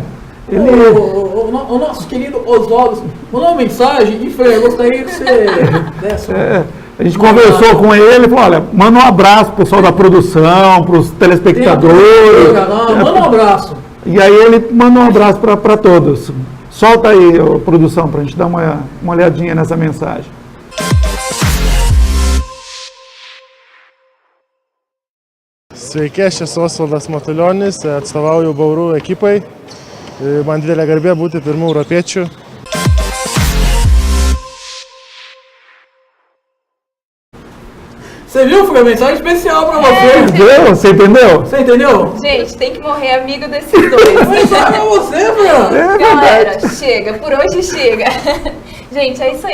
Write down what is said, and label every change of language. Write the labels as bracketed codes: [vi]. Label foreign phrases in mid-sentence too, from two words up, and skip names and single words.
[pt] O nosso querido Osvaldo mandou uma mensagem e falou, eu gostaria que você desse a gente conversou com ele e falou, olha, manda um abraço pro pessoal da produção, pros telespectadores. Manda um abraço. E aí ele manda um abraço para todos. Solta aí, produção, pra gente dar uma olhadinha nessa mensagem. [lt] Sveiki, aš esu Osvaldas Matulionis, atstovauju Bauru ekipai. Man didelė garbė būti pirmų europiečių. [pt] Você viu? Foi uma mensagem especial pra você. Entendeu? Você entendeu? Você entendeu? Gente, tem que morrer amigo desses dois. Mensagem pra você, Fran. Galera, chega. Por hoje chega. Gente, é isso aí.